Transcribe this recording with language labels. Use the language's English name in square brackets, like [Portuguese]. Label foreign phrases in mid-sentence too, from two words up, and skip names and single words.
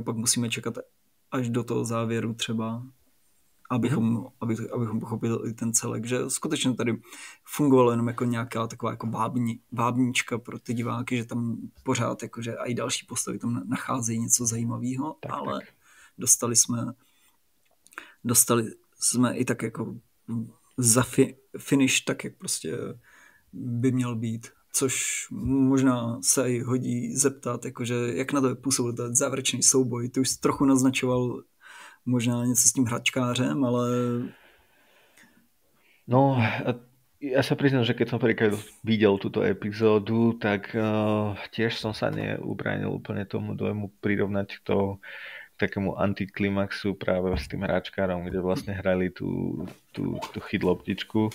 [Czech] pak musíme čekat až do toho závěru třeba, abychom pochopili ten celek, že skutečně tady fungovalo jenom jako nějaká taková jako vábnička pro ty diváky, že tam pořád jakože i další postavy tam nacházejí něco zajímavého, ale dostali jsme i tak jako za finish tak, jak prostě by měl být. což možná se i hodí zeptat, jakože jak na to působil ten závěrečný souboj. Ty už trochu naznačoval možná něco s tím hračkářem, ale... [Slovak] No, ja sa priznám, že keď som prvýkrát videl túto epizódu, tak tiež som sa neubránil úplne tomu dojmu prirovnať to k takému antiklimaxu práve s tým hračkárom, kde vlastne hrali tú chytloptičku.